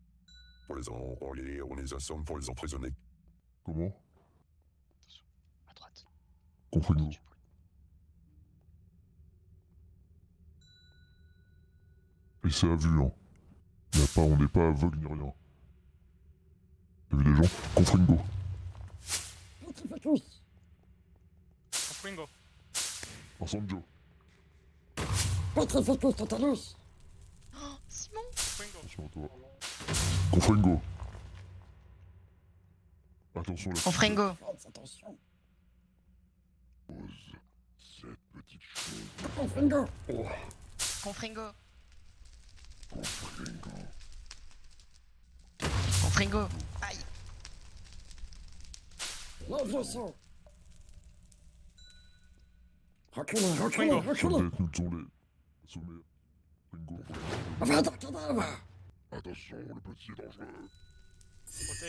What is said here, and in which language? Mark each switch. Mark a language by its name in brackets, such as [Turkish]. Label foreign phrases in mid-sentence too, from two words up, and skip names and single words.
[French] On les assomme pour les emprisonner. Comment? À droite. Comprenez-vous? Et c'est à vue, hein. On n'est pas aveugle ni rien. T'as vu les gens? Confringo. Confringo. Sanjo. [Latin] Petrificus totalus. [French] Oh, Simon. Attention à toi. Confringo. Attention là. Confringo. Faites attention. Pose cette petite chose. Confringo. Oh, Confringo. confringo. Confringo. Aïe. Le vieux saut. Reculez, reculez, Confringo. reculez. Soldats, nous sont les sommets. Ringo. Va dans le cadavre. Attention, le petit est dangereux. Protego.